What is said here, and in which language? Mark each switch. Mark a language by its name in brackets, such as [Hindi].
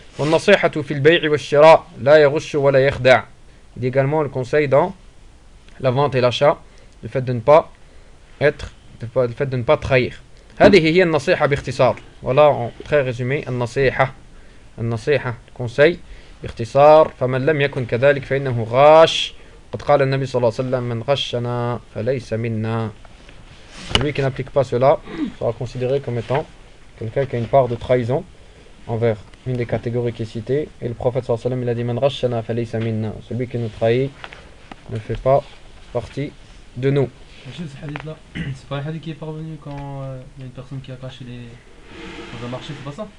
[Arabic] Wa nasihatu fil bay'i wash-shira' la yaghshu wa la yakhda'. [French] Il y a également le conseil dans la vente et l'achat, le fait de ne pas être, le fait de ne pas trahir. [Arabic] هذه هي النصيحة باختصار. [French] Voilà en très résumé النصيحة conseil [Arabic] باختصار. فمن لم يكن كذلك فإنه غاش. قد قال النبي صلى الله عليه وسلم من غشنا فليس منا. [French] Celui qui n'applique pas cela sera considéré comme étant quelqu'un qui a une part de trahison envers une des catégories qui est citée. Et le prophète صلى الله عليه وسلم il a dit [Arabic] من غشنا فليس منا. [French] Celui qui nous trahit ne fait pas partie de nous. Ce hadith là, c'est pas le hadith qui est parvenu quand il y a une personne qui a caché les. Dans un marché, c'est pas ça?